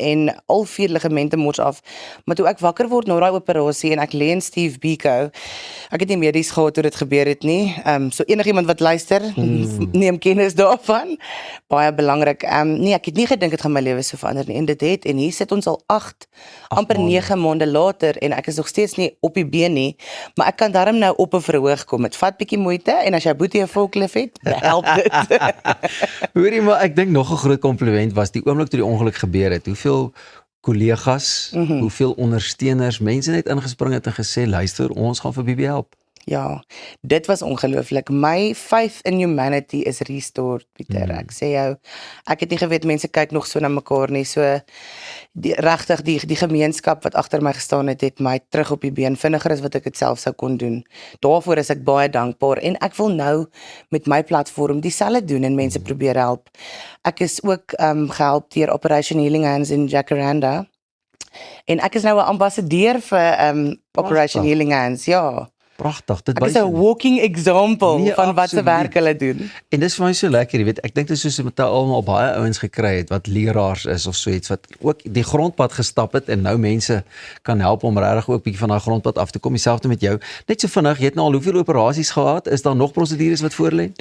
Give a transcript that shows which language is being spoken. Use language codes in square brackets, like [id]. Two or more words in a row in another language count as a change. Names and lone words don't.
[af] en al 4 ligamente mors af, maar toe ek wakker word na daai operasie en ek lê in Steve Biko, ek het nie medies gehad toe dit gebeur het nie, so enigiemand wat luister, neem kennis daarvan, baie belangrik, nee, ek het nie gedink het gaan my lewe so verander nie, en hier sit ons al 8, amper 9 maande later, en ek is nog steeds nie op die been nie, maar ek kan daarom nou op 'n verhoog kom, het vat bietjie moeite, en as jy boetie 'n volklif het, help dit. Hoorie, maar ek dink nog 'n groot kompliment was die oomblik toe die ongeluk gebeur het. Hoeveel kollegas, hoeveel ondersteuners, mense net ingespring het en gesê, luister, ons gaan vir Bibi help. Ja, dit was ongelooflik. [en] My faith in humanity is restored, Pieter. [af] Ek sê jou, ek het nie geweet mense kyk nog so na mekaar nie. So regtig die gemeenskap wat agter my gestaan het my terug op die been vinniger as wat ek dit self sou kon doen. Daarvoor is ek baie dankbaar en ek wil nou met my platform dieselfde doen en mense probeer help. Ek is ook gehelp deur Operation Healing Hands in Jacaranda. En ek is nou 'n ambassadeur vir Operation Healing Hands, ja. Pragtig, dit Ek is 'n [en] walking example [af] Nee, van wat se absoluut. werk hulle doen. En dis vir my so lekker, jy weet, ek dink dit is soos met almal baie ouens gekry het wat leraars is of so iets wat ook die grondpad gestap het en nou mense kan help om regtig ook bietjie van daai grondpad af te kom. Dieselfde met jou. Net so vinnig, jy het nou al hoeveel operasies gehad? Is daar nog prosedures wat voor lê?